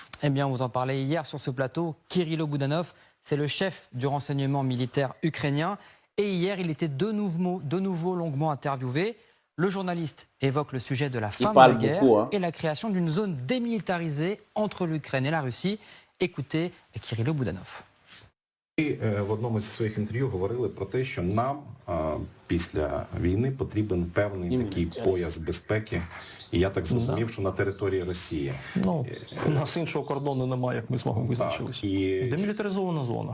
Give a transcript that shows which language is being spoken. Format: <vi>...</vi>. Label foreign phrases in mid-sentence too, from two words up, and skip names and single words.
<fr>Eh bien, on vous en parlait hier sur ce plateau. Kirilo Boudanov, c'est le chef du renseignement militaire ukrainien. Et hier, il était de nouveau longuement interviewé. Le journaliste évoque le sujet de la fin de la guerre et la création d'une zone démilitarisée entre l'Ukraine et la Russie. Écoutez Kirilo Boudanov.</fr> <uk>В одному зі своїх інтерв'ю говорили про те, що нам після війни потрібен певний такий пояс безпеки. І я так зрозумів, що на території Росії. Ну, у нас іншого кордону немає, як ми з вами визначилися. Демілітаризована зона.</uk>